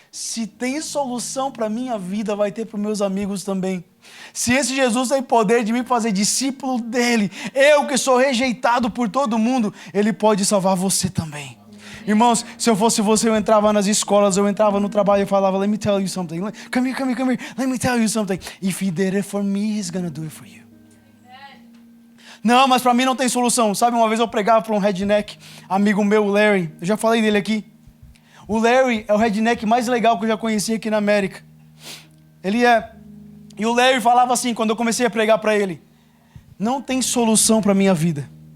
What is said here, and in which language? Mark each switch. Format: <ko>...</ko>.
<pt>Se tem solução para a minha vida, vai ter para os meus amigos também. Se esse Jesus tem poder de me fazer discípulo dele, eu que sou rejeitado por todo mundo, ele pode salvar você também. Irmãos, se eu fosse você, eu entrava nas escolas, eu entrava no trabalho e falava,</pt> <en>let me tell you something. Come here, let me tell you something. If he did it for me, he's gonna do it for you.</en> <pt>Não, mas para mim não tem solução. Sabe, uma vez eu pregava para um redneck, amigo meu, o Larry. Eu já falei dele aqui. O Larry é o redneck mais legal que eu já conheci aqui na América. Ele é. E o Larry falava assim, quando eu comecei a pregar para ele, não tem solução para a minha vida.</pt>